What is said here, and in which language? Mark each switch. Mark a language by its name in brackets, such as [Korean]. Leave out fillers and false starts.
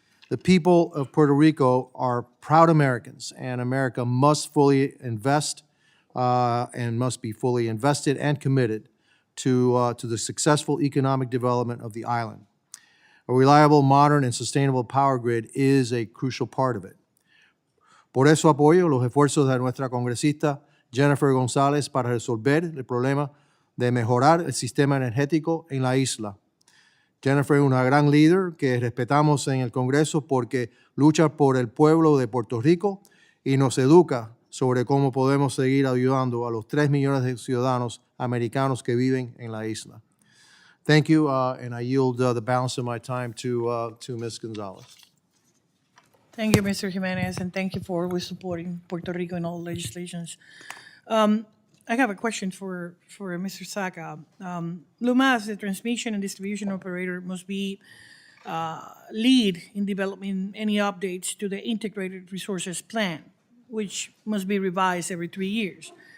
[English] The people of Puerto Rico are proud Americans, and America must fully invest and must be fully invested and committed to the successful economic development of the island. A reliable, modern, and sustainable power grid is a crucial part of it. [Spanish] Por eso apoyo los esfuerzos de nuestra congresista Jenniffer González para resolver el problema de mejorar el sistema energético en la isla. Jenniffer es una gran líder que respetamos en el Congreso porque lucha por el pueblo de Puerto Rico y nos educa sobre cómo podemos seguir ayudando a los 3 millones de ciudadanos americanos que viven en la isla. [English] Thank you, and I yield the balance of my time to Ms. González. Thank you, Mr. Jimenez, and thank you for always supporting Puerto Rico in all legislations. I have a question for Mr. Saka. Luma, as the transmission and distribution operator, must be lead in developing any updates to the Integrated Resources Plan, which must be revised every 3 years.